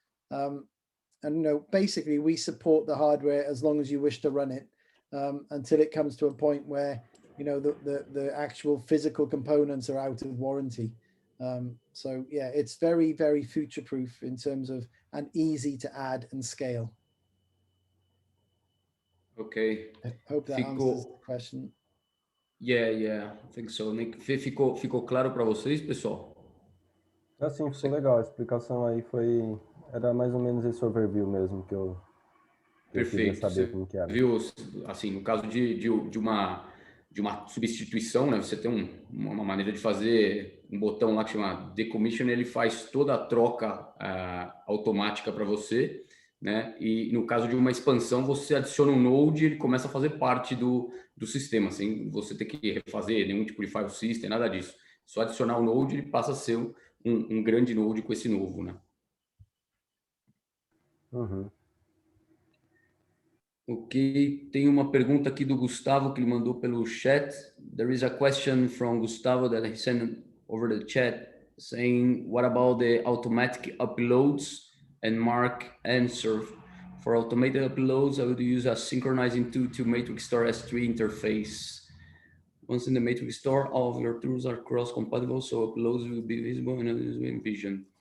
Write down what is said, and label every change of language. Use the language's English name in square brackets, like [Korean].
[English] And basically we support the hardware as long as you wish to run it until it comes to a point where the actual physical components are out of warranty. So yeah, it's very future-proof in terms of and easy to add and scale. Okay. I hope that answers the question. Yeah, I think so. [Portuguese] Nick, ficou claro para vocês, pessoal? Assim, ficou legal. A explicação aí era mais ou menos esse overview mesmo que eu queria Perfeito. saber Você como que era. viu, assim, no caso de uma uma substituição, né? Você tem uma maneira de fazer um botão lá que chama Decommission, ele faz toda a troca automática para você, né? E no caso de uma expansão, você adiciona um node e ele começa a fazer parte do sistema, sem você ter que refazer nenhum tipo de file system, nada disso. Só adicionar o node, ele passa a ser um grande node com esse novo, né? Uhum. Ok, tem uma pergunta aqui do Gustavo que ele mandou pelo chat. [English] There is a question from Gustavo that he sent over the chat saying, what about the automatic uploads? And Mark answered, for automated uploads, I would use a synchronizing tool to Matrix Store S3 interface. Once in the Matrix Store, all of your tools are cross-compatible, so uploads will be visible in Vision.